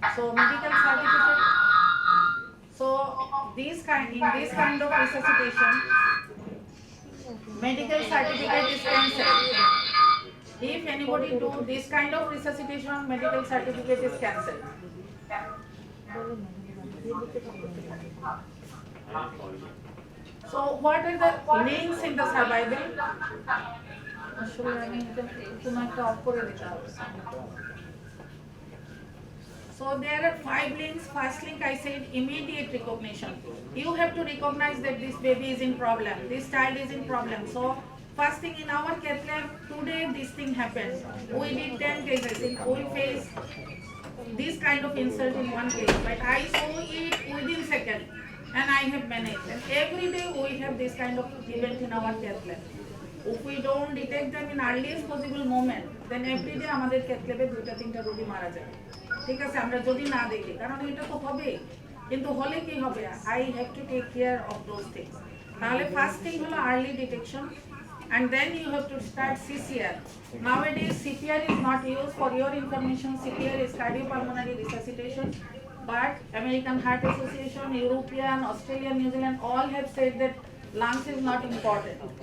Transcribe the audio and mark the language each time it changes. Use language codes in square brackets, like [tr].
[en] So medical certificate. So in this kind of resuscitation, medical certificate is cancelled. If anybody do this kind of resuscitation, medical certificate is cancelled. So what are the links in the survival? [bn] আসলে আমি এটা কোনো একটা of করে দিতে হবে। [en] So there are 5 links. First link I said immediate recognition. You have to recognize that this baby is in problem, this child is in problem. So first thing in our cath lab, today this thing happened. We did 10 cases, we face this kind of insult in one case, but I saw it within second and I have managed. And every day we have this kind of event in our cath lab. If we don't detect them in earliest possible moment, then every day [bn] আমাদের cath lab এ 2-3টা রোগী মারা যায়। ঠিক আছে, আমরা যদি না দেখি, কারণ এটা তো হবে, কিন্তু হলে কি হবে? [en] I have to take care of those things. [bn] তাহলে first thing হলো [en] early detection, and then you have to start CCR. Nowadays CPR is not used. For your information, CPR is cardiopulmonary resuscitation, but American Heart Association, European, Australian, New Zealand all have said that lungs is not important.